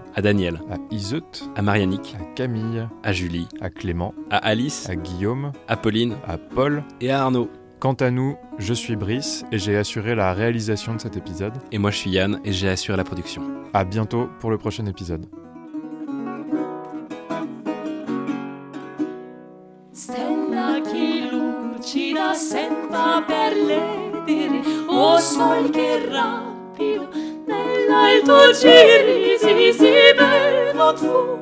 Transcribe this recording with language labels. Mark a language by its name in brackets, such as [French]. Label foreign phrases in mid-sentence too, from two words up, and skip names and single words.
[French] à Daniel, à Iseut, à Marianique, à Camille, à Julie, à Clément, à Alice, à Guillaume, à Pauline, à Paul et à Arnaud. Quant à nous, je suis Brice et j'ai assuré la réalisation de cet épisode. Et moi je suis Yann et j'ai assuré la production. À bientôt pour le prochain épisode. [Italian] Stella che lucida sembra per l'edere, o sol che rapido nell'alto giri si bel non fu.